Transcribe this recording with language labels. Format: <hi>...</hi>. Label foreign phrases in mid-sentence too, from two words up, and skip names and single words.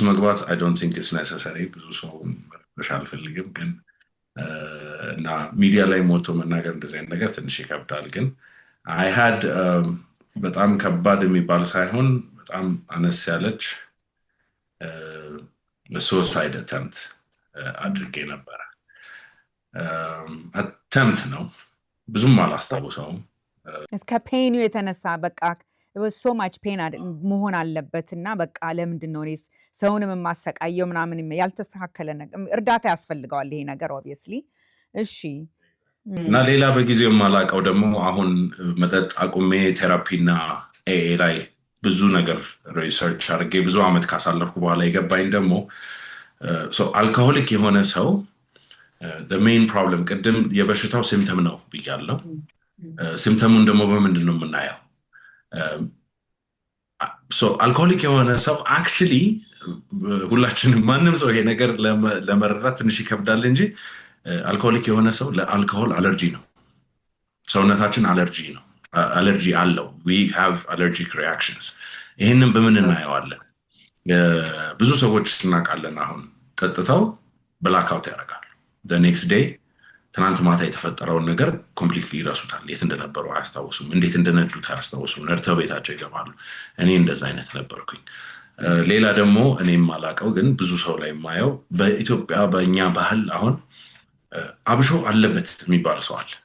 <am>መግባት</am> <en>I don't think it's necessary።</en> <am>ብዙ ሰው መረበሽ አልፈልግም። ግን እና ሚዲያ ላይ ሞቶ መናገር እንደዚህ አይነት ነገር ትንሽ ይከብዳል። ግን</am> <en>I had</en> <am>በጣም ከባድ የሚባል ሳይሆን በጣም አነስ ያለች</am> <en>suicide attempt</en> <am>አድርጌ ነበረ። አተምፕት ነው፣ ብዙም አላስታውሰውም። እስከ ፔኑ የተነሳ በቃ</am> <en>so much pain</en> <am>መሆን አለበት እና በቃ ለምንድን ነው እኔስ ሰውንም የማሰቃየው ምናምን ያልተስተካከለ ነገር እርዳታ ያስፈልገዋል ይሄ ነገር obviously። እሺ እና ሌላ በጊዜው የማላውቀው ደግሞ አሁን መጠጥ አቁሜ ቴራፒና ኤኤ ላይ ብዙ ነገር ሪሰርች አድርጌ ብዙ ዓመት ካሳለፍኩ በኋላ የገባኝ ደግሞ አልኮሆሊክ የሆነ ሰው</am> <en>the main problem</en> <am>ቅድም የበሽታው ሲምፕተም ነው ብያለሁ። ሲምፕተሙን ደግሞ በምንድን ነው የምናየው? አልኮሆሊክ የሆነ ሰው አክቹሊ ሁላችንም ማንም ሰው ይሄ ነገር ለመረዳት ትንሽ ይከብዳል እንጂ አልኮሆሊክ የሆነ ሰው ለአልኮሆል አለርጂ ነው። ሰውነታችን አለርጂ አለው።</am> <en>we have allergic reactions።</en> <am>ይህንን በምን እናየዋለን? ብዙ ሰዎች እናውቃለን። አሁን ጠጥተው ብላክአውት ያደርጋሉ።</am> <en>the next day</en> <am>ትናንት ማታ የተፈጠረውን ነገር ኮምፕሊትሊ ይረሱታል። የት እንደነበሩ አያስታውሱም። እንዴት እንደነዱት አያስታውሱም። ነድተው ቤታቸው ይገባሉ። እኔ እንደዛ አይነት ነበርኩኝ። ሌላ ደግሞ እኔ የማላውቀው ግን ብዙ ሰው ላይ የማየው በኢትዮጵያ በእኛ ባህል አሁን አብሾ አለበት የሚባል ሰው አለ።</am>